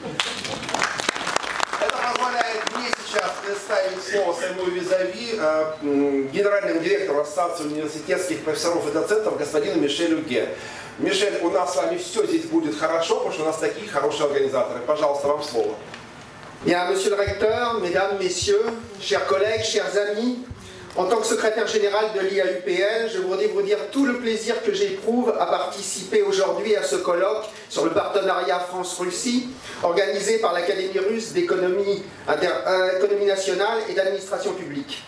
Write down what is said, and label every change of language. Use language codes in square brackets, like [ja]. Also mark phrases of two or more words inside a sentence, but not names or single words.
[ru] Это позволяет мне сейчас представить слово своему визави, генеральному директору Ассоциации университетских профессоров и доцентов господину Мишелю Ге. Мишель, у нас с вами все здесь будет хорошо, потому что у нас такие хорошие организаторы. Пожалуйста, вам слово. [fr] Bien, monsieur le recteur, mesdames, messieurs, chers collègues, chers amis, en tant que secrétaire général de l'IAUPL, je voudrais vous dire tout le plaisir que j'éprouve à participer aujourd'hui à ce colloque sur le partenariat France-Russie, organisé par l'Académie russe d'économie nationale et d'administration publique.